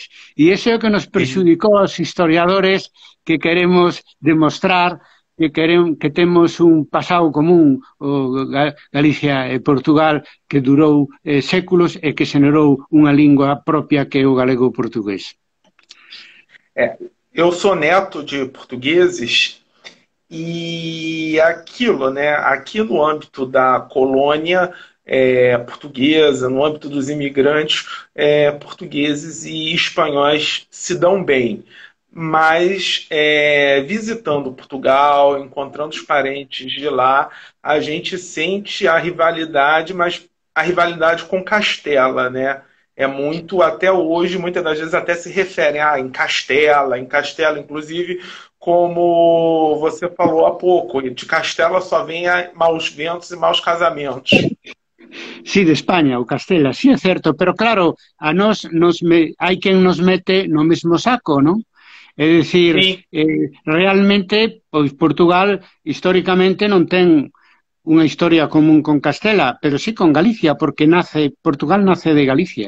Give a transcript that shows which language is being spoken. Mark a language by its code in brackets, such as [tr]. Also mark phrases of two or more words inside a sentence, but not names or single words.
[gl] E iso é o que nos prexudicou aos historiadores que queremos demostrar que temos un pasado común, Galicia e Portugal, que durou séculos e que xenerou unha lingua propia que é o galego-portugués. [pt] Eu sou neto de portugueses e aquilo, né? Aqui no âmbito da colônia portuguesa, no âmbito dos imigrantes portugueses e espanhóis se dão bem. Mas visitando Portugal, encontrando os parentes de lá, a gente sente a rivalidade, mas a rivalidade com Castela, né? É muito, até hoje, muitas das vezes até se referem em Castela, inclusive, como você falou há pouco, de Castela só vem maus ventos e maus casamentos. [gl] Sí, de España, o Castela, sí é certo, pero claro, a nós hai quen nos mete no mesmo saco, non? É dicir, realmente, pois Portugal históricamente non ten unha historia común con Castela, pero sí con Galicia, porque Portugal nace de Galicia.